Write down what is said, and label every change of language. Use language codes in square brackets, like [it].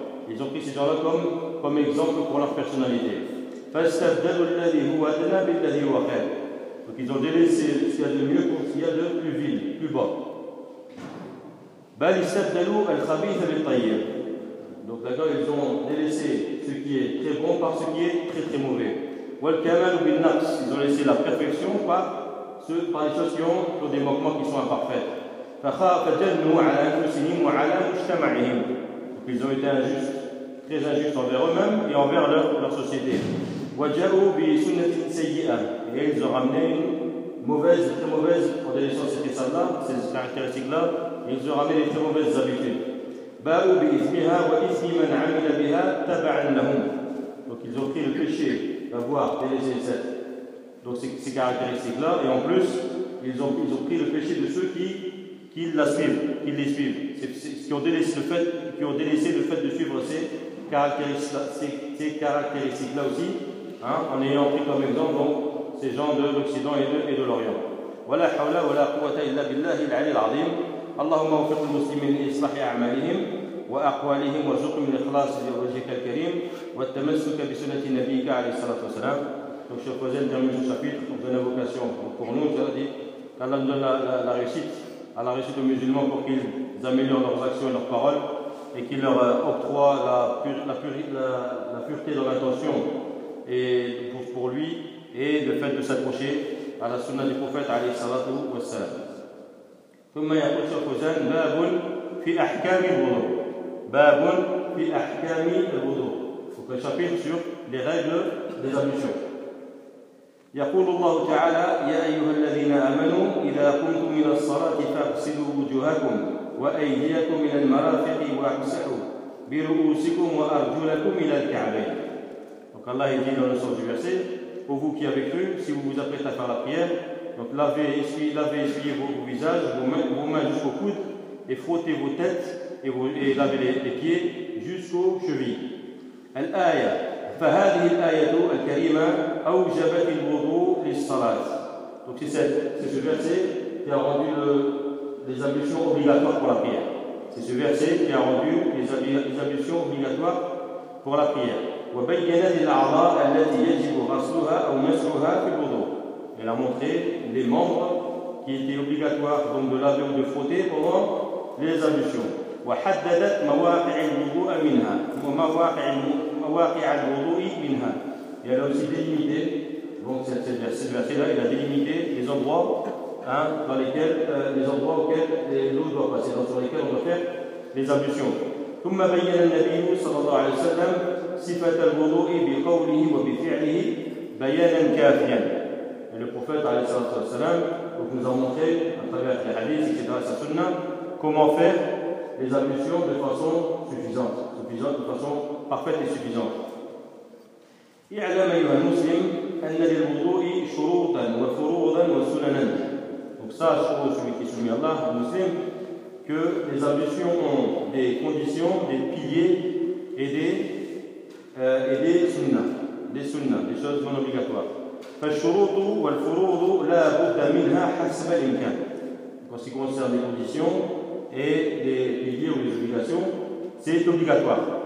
[fr] Ils ont pris ces gens-là comme exemple pour leur personnalité. [ar] فاستبدلوا الذي هو أدنى بالذي هو خير. [fr] Donc ils ont délaissé ce qu'il y a de mieux pour ce qu'il y a de plus vil, plus bas. [ar] بل استبدلوا الخبيث بالطيب. [fr] Donc d'accord, ils ont délaissé ce qui est très bon par ce qui est très très mauvais. [ar] والكمال بالنقص. [fr] Ils ont laissé la perfection par les choses qui ont des manquements qui sont imparfaits. [ar] فخاف جنوا على انفسهم وعلى مجتمعهم. [fr] Donc ils ont été injustes, très injustes envers eux-mêmes et envers leur société. [ar] وجاءوا بسنة سيئة. [fr] Et ils ont ramené une mauvaise, très mauvaise, en délaissant cette salle-là, ces caractéristiques-là. Ils ont ramené les très mauvaises habitudes. Donc ils ont pris le péché d'avoir délaissé ces caractéristiques-là, et en plus, ils ont pris le péché de ceux qui les suivent. Qui ont délaissé le fait de suivre ces, ces caractéristiques-là aussi, hein, en ayant pris comme exemple donc, ces gens de l'Occident et de l'Orient. [ar] ولا حول ولا قوة إلا بالله العلي العظيم اللهم وفق المسلمين لإصلاح أعمالهم وأقوالهم وارزقهم الإخلاص لوجهك الكريم والتمسك بسنة نبيك عليه الصلاة والسلام. [fr] Donc je présente terminé ce chapitre donc de la vocation pour nous, c'est-à-dire dit qu'Allah donne la réussite à la réussite aux musulmans pour qu'ils améliorent leurs actions et leurs paroles et qu'ils leur octroient la pureté dans l'intention et pour lui et le fait de s'approcher à la sunna du prophète [ar] عليه الصلاة والسلام. ثم يقول شيخ فوزان باب في أحكام الوضوء. باب في أحكام الوضوء. [fr] Donc un chapitre sur les règles des ablutions. [ar] يقول الله تعالى يا أيها الذين آمنوا إذا قمتم إلى الصلاة فاغسلوا وجوهكم وأيديكم إلى المرافق وامسحوا برؤوسكم وأرجلكم إلى الكعبين. [fr] Donc Allah dit dans le sens du verset: pour vous qui avez cru, si vous vous apprêtez à faire la prière, donc lavez, essuyez vos visages, vos mains jusqu'aux coudes, et frottez vos têtes, et lavez les pieds jusqu'aux chevilles. [ar] Al-Aya, فهذه الآية الكريمة أوجبت الوضوء للصلاة. [fr] Donc c'est ce verset qui a rendu les ablutions obligatoires pour la prière. C'est ce verset qui a rendu les ablutions obligatoires pour la prière. [ar] وبينت الأعضاء التي يجب غسلها أو مسحها في الوضوء. [fr] Elle a montré les membres qui étaient obligatoires donc de laver ou de frotter pendant les ablutions. [ar] وحددت مواقع الوضوء منها ومواقع الوضوء منها. [fr] Et elle a aussi délimité donc cette verset-là, il a délimité les endroits hein, dans lesquels les endroits auxquels l'eau doit passer, dans lesquels on doit faire les ablutions. [ar] ثم بين النبي صلى الله عليه وسلم صفة الوضوء بقوله وبفعله بيانا كافيا. [fr] Le prophète [ar] عليه الصلاة والسلام [fr] nous a montré à travers les hadiths et sa sunna comment faire les ablutions de façon suffisante de façon parfaite et suffisante. [ar] اعلم أيها المسلم أن للوضوء شروطا وفروضا وسننا. [fr] Donc sache ô celui qui soumet Allah au muslim que les ablutions ont des conditions, des piliers et des choses non obligatoires. En ce qui concerne les conditions et les piliers ou les obligations, c'est obligatoire.